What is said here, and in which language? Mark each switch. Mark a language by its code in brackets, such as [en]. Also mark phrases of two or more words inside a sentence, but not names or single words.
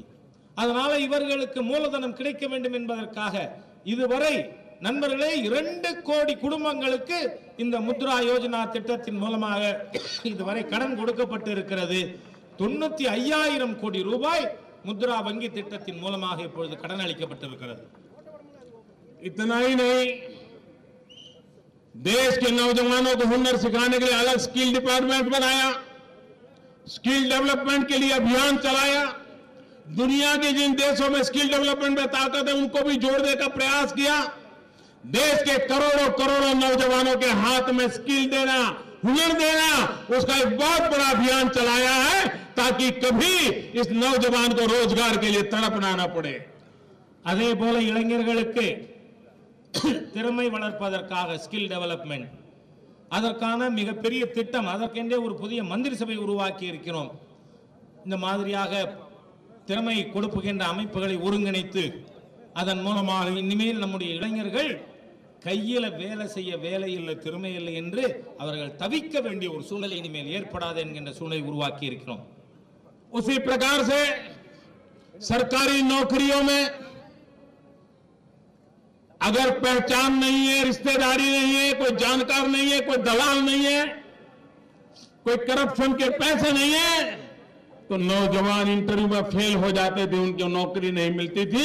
[ta] அதனால இவர்களுக்கு மூலதனம் கிடைக்க வேண்டும் என்பதற்காக இதுவரை நண்பர்களே 2 கோடி குடும்பங்களுக்கு இந்த முத்ரா யோஜனா திட்டத்தின் மூலமாக இதுவரை கடன் கொடுக்கப்பட்டு இருக்கிறது. 95,000 கோடி ரூபாய் முத்ரா வங்கி திட்டத்தின் மூலமாக இப்பொழுது கடன் அளிக்கப்பட்டிருக்கிறது. [hi] इतना ही नहीं, देश के नौजवानों को हुनर सिखाने के लिए अलग [en] skill department [hi] बनाया, [en] skill development [hi] के लिए अभियान चलाया, दुनिया के जिन देशों में [en] skill development [hi] में ताकत है उनको भी जोड़ने का प्रयास किया. देश के करोड़ों करोड़ों नौजवानों के हाथ में स्किल देना, हुनर देना, उसका एक बहुत बड़ा अभियान चलाया है ताकि कभी इस नौजवान को रोजगार के लिए तड़पना न पड़े. [ta] அதே போல இளைஞர்களுக்கு திறமை வளர்ப்பதற்காக [en] skill development, [ta] அதற்கான மிகப்பெரிய திட்டம், அதற்கென்றே ஒரு புதிய மந்திரி சபை உருவாக்கி இருக்கிறோம். இந்த மாதிரியாக திறமை கொடுப்புகின்ற அமைப்புகளை ஒருங்கிணைத்து அதன் மூலமாக இனிமேல் நம்முடைய இளைஞர்கள் கையில வேலை செய்ய வேலை இல்லை, திறமை இல்லை என்று அவர்கள் தவிக்க வேண்டிய ஒரு சூழ்நிலை இனிமேல் ஏற்படாது என்கின்ற சூழ்நிலை உருவாக்கி இருக்கிறோம். [hi] उसी प्रकार से सरकारी नौकरियों में अगर पहचान नहीं है, रिश्तेदारी नहीं है, कोई जानकार नहीं है, कोई दलाल नहीं है, कोई करप्शन के पैसे नहीं है, तो नौजवान इंटरव्यू में फेल हो जाते थे, उनको नौकरी नहीं मिलती थी.